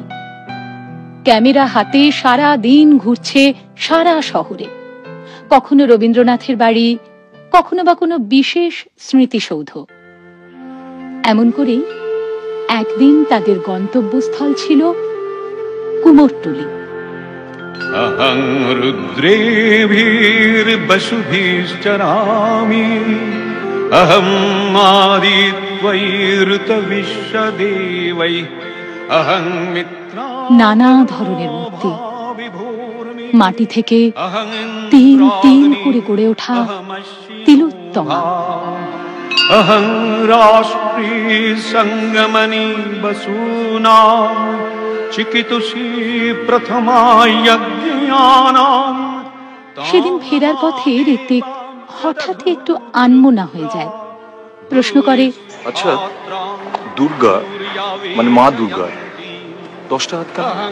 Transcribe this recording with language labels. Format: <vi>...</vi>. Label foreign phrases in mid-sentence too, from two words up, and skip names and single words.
<bn>ক্যামেরা হাতে সারা দিন ঘুরছে সারা শহরে, কখনো রবীন্দ্রনাথের বাড়ি, কখনো বা কোনো বিশেষ স্মৃতিসৌধ। এমন করেই একদিন তাদের গন্তব্যস্থল ছিল কুমোরটুলি।</bn> <sa>अहं रुद्रेभिर्वसुभिश्चरामि अहं आदित्यैर्तविश्वदेवैः अहं मित्रा।</sa> <bn>নানা ধরনের মূর্তি, মাটি থেকে তিল তিল করে গড়ে ওঠা তিলোত্তমা।</bn> <sa>अहं राष्ट्री संगमनि बसूना চিকিতুষী প্রথমা যজ্ঞানাম।</sa> <bn>সেদিন ফেরার পথে ঋত্বিক হঠাৎ একটু আনমনা হয়ে যায়। প্রশ্ন করে, আচ্ছা, দুর্গা মানে মা দুর্গা 10টা হাত কেন?</bn>